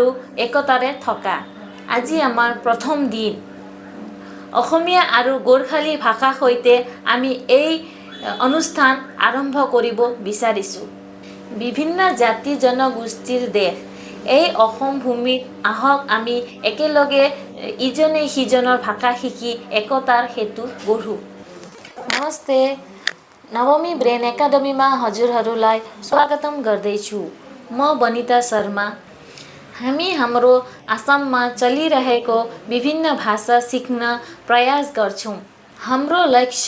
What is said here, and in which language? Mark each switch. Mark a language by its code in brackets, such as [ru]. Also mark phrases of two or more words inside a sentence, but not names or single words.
[as] একতাৰে থকা আজি আমাৰ প্ৰথম দিন অসমীয়া আৰু গোৰ্খালী ভাষা সৈতে আমি এই অনুষ্ঠান আৰম্ভ কৰিব বিচাৰিছোঁ বিভিন্ন জাতি জনগোষ্ঠীৰ দেশ এই অসম ভূমিত আহক আমি একেলগে ইজনে সিজনৰ ভাষা শিকি একতাৰ সেতু গঢ়ো [ne] नमस्ते नवमी ब्रेन एकाडेमीमा हजुरहरूलाई स्वागतम गर्दैछु म बनिता शर्मा हामी हाम्रो आसाममा चलिरहेको विभिन्न भाषा सिक्न प्रयास गर्छौं हाम्रो लक्ष्य